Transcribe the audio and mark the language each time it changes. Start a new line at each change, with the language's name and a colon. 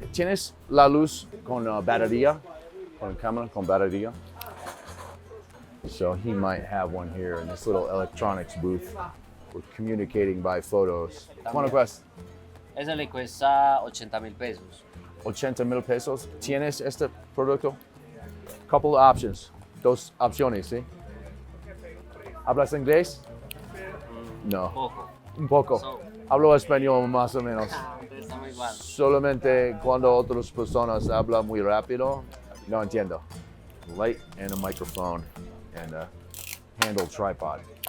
Spanish: ¿Tienes la luz con batería? Con cámara con batería?
English: So he might have one here in this little electronics booth. We're communicating by photos.
Spanish: ¿Cuánto cuesta? Ese le cuesta 80,000 pesos. 80,000 pesos. ¿Tienes este producto?
English: Couple of options.
Spanish: Dos opciones, ¿sí? ¿Hablas inglés? No. Poco. Un poco.
English: So.
Spanish: Hablo español más o menos. Está muy mal. Solamente cuando otras personas hablan muy rápido, no entiendo.
English: Light and a microphone and a handle tripod.